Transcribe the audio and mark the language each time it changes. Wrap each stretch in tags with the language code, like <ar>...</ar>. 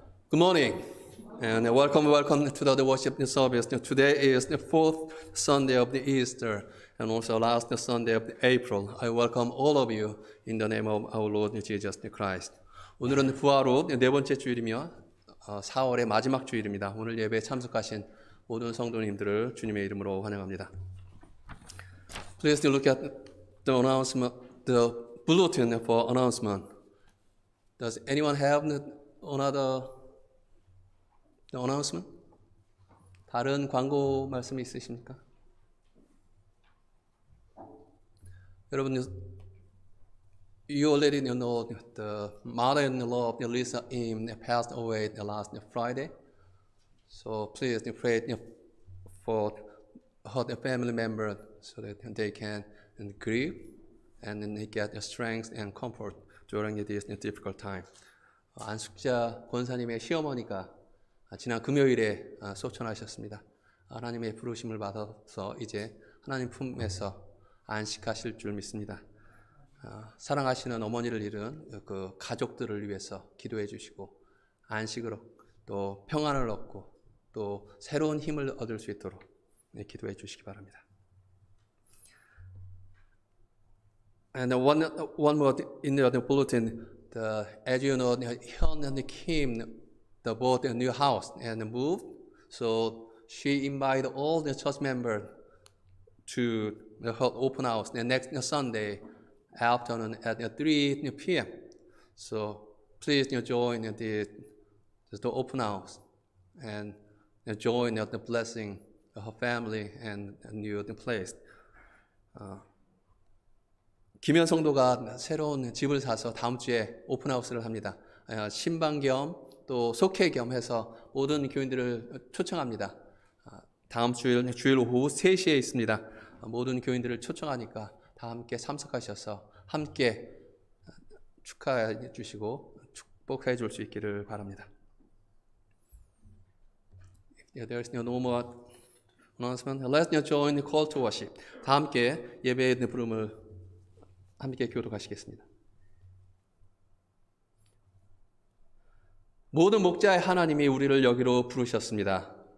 <en>Good morning, and welcome to the worship service. Today is the fourth Sunday of the Easter, and also last Sunday of the April. I welcome all of you in the name of our Lord Jesus Christ.</en> <ko>오늘은 부활 후 네 번째 주일이며 4월의 마지막 주일입니다. 오늘 예배에 참석하신 모든 성도님들을 주님의 이름으로 환영합니다.</ko> <en>Please look at the announcement, the bulletin for announcement. Does anyone have another announcement?</en> <ko>다른 광고 말씀이 있으십니까?</ko> <en>여러분, you already know the mother-in-law of Lisa Im passed away last Friday. So please pray for her family member so that they can grieve and get strength and comfort during this difficult time.</en> <ko>안숙자 권사님의 시어머니가 지난 금요일에 소천하셨습니다. 하나님의 부르심을 받아서 이제 하나님 품에서 안식하실 줄 믿습니다. 사랑하시는 어머니를 잃은 그 가족들을 위해서 기도해 주시고 안식을 또 평안을 얻고 또 새로운 힘을 얻을 수 있도록 기도해 주시기 바랍니다.</ko> <en>And one more in the bulletin, as you know, Hyun and Kim bought a new house and moved. So she invited all the church members to her open house the next Sunday afternoon at 3 p.m. So please join the open house and join the blessing of her family and new place.</en> <ko>김현 성도가 새로운 집을 사서 다음 주에 오픈하우스를 합니다. 신방 겸 또 속회 겸 해서 모든 교인들을 초청합니다. 다음 주일 오후 3시에 있습니다. 모든 교인들을 초청하니까 다 함께 참석하셔서 함께 축하해 주시고 축복해 줄 수 있기를 바랍니다.</ko> <en>There is no more announcement. Let's join the call to worship.</en> <ko>다 함께 예배의 부름을 함께 교독하시겠습니다. 모든 목자의 하나님이 우리를 여기로 부르셨습니다.</ko>